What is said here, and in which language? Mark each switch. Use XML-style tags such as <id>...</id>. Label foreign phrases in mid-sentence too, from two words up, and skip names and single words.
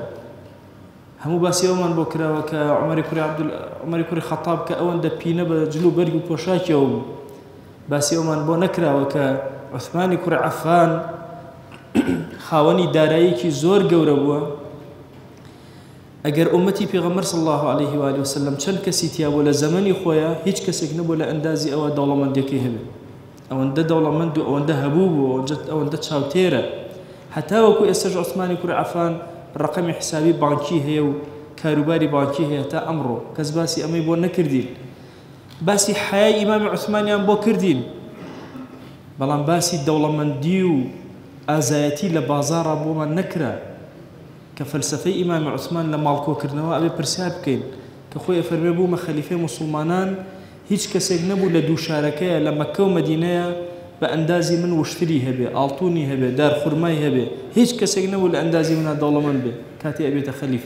<ckb>هەموو باسی ئەومان بۆ کراوە کە عومەری کوڕی خەتاب کە ئەوەندە پینە بە جلو بەرگ و پۆشاکیەوە بوو. باسی ئەومان بۆ نەکراوە کە عوثمانی کوڕی عەفان خاوەنی داراییەکی زۆر گەورە بووە. ئەگەر ئومەتی پێغەمبەر</ckb> <ar>صلی الله عليه وآله وسلم</ar> <ckb>چەند کەسی تیا بوو لە زەمەنی خۆیان، هیچ کەسێک نەبوو لە ئەندازی ئەوە دەوڵەمەندێکی هەبێ. ئەوەندە دەوڵەمەند و ئەوەندە هەبوو بوو، ئەوەندە چاوتێرە. هەتا وەکو ئێستاش عوثمانی کوڕی عەفان ڕقەمی حسابی بانکی هەیە و کاروباری بانکی هەیە تا ئەمڕۆ. کەس باسی ئەمەی بۆ نەکردین. باسی حەیای ئیمامی عوثمانیان بۆ کردین، بەڵام باسی دەوڵەمەندی و ئازایەتی لە بازاڕە بۆمان نەکرا کە فەلسەفەی ئیمامی عوثمان لە ماڵکۆکردنەوە ئەبێ پرسیار بکەین کە خۆی ئەفەرمێ بوومە خەلیفەی مسلمانان، هیچ کەسێک نەبوو لە دوو شارەکەیە لە مەککە و مەدینەیە بە ئەندازی من وشتری هەبێ، ئاڵتونی هەبێ، دارخورمای هەبێ، هیچ کەسێک نەبوو لە ئەندازی منە دەوڵەمەند بێ کاتی ئەبێتە خەلیفە.</ckb>